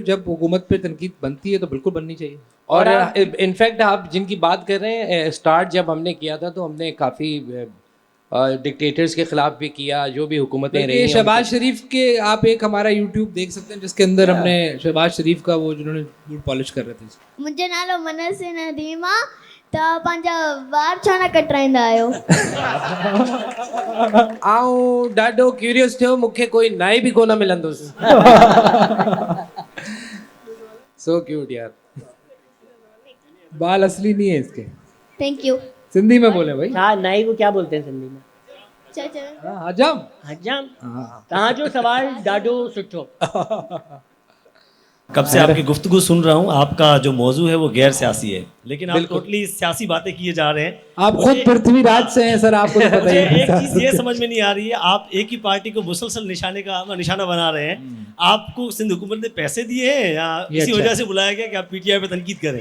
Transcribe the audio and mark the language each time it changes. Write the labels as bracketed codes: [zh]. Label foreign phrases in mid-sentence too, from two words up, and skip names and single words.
[ur] جب حکومت پہ تنقید بنتی ہے تو بالکل بننی چاہیے. اور انفیکٹ آپ جن کی بات کر رہے ہیں, اسٹارٹ جب ہم نے کیا تھا تو ہم نے کافی ڈکٹیٹرز کے خلاف بھی کیا, جو بھی حکومتیں رہی ہیں. شہباز شریف کے آپ ایک ہمارا یوٹیوب دیکھ سکتے ہیں جس کے اندر ہم نے شہباز شریف کا وہ جنہوں نے گوڈ پالش کر رہے تھے. [sd] मुंहिंजो नालो मनसी नदीम आहे, त पंहिंजा वार छो न कटराईंदा आहियो? आऊं ॾाढो क्यूरियस थियो, मूंखे कोई नाई बि कोन मिलंदुसि. [en] So cute यार. [ur] بال اصلی نہیں ہے اس کے. [en] Thank you. [ur] سندھی میں بولے بھائی. ہاں، نائی کو کیا بولتے ہیں سندھی میں? [sd] हजाम. हजाम. तव्हां जो सवाल ॾाढो सुठो. [ur] کب سے آپ کی گفتگو سن رہا ہوں، آپ کا جو موضوع ہے وہ غیر سیاسی ہے، لیکن آپ ٹوٹلی سیاسی باتیں کیے جا رہے ہیں. آپ خود پرتھوی راج سے ہیں سر، آپ کو تو پتہ ہی ہے. ایک چیز یہ سمجھ میں نہیں آ رہی ہے، آپ ایک ہی پارٹی کو مسلسل نشانہ بنا رہے ہیں. آپ کو سندھ حکومت نے پیسے دیے ہیں یا اسی وجہ سے بلایا گیا کہ آپ پی ٹی آئی پہ تنقید کریں?